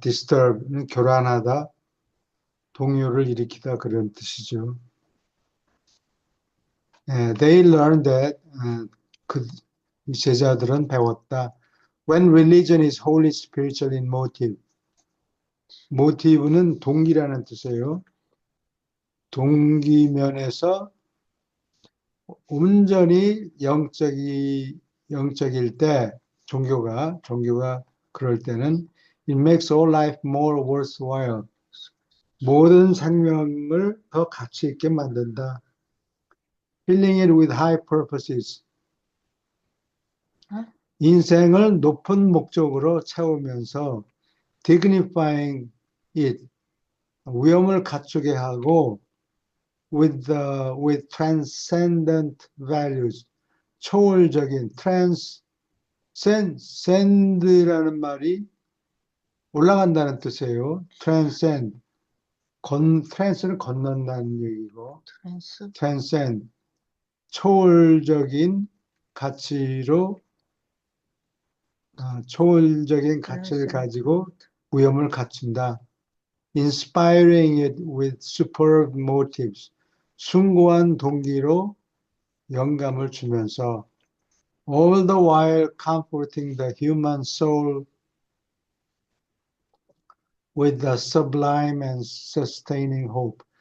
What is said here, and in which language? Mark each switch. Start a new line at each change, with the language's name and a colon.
Korean: disturb는 교란하다, 동요를 일으키다 그런 뜻이죠.
English: They learned that
Korean: 그 제자들은 배웠다.
English: When religion is wholly spiritual in motive.
Korean: motive는 동기라는 뜻이에요. 동기면에서 온전히 영적일 때 종교가 그럴 때는
English: it makes all life more worthwhile.
Korean: 모든 생명을 더 가치 있게 만든다.
English: Filling it with high purposes.
Korean: 인생을 높은 목적으로 채우면서
English: dignifying it.
Korean: 위엄을 갖추게 하고
English: with transcendent values.
Korean: 초월적인 transcend라는 말이 올라간다는 뜻이에요. trans는 건넌다는 얘기고 transcend 초월적인 가치로 초월적인 가치를 가지고 위엄을 갖춘다.
English: Inspiring it with superb motives.
Korean: 숭고한 동기로 영감을 주면서
English: all the while comforting the human soul with the sublime and sustaining hope.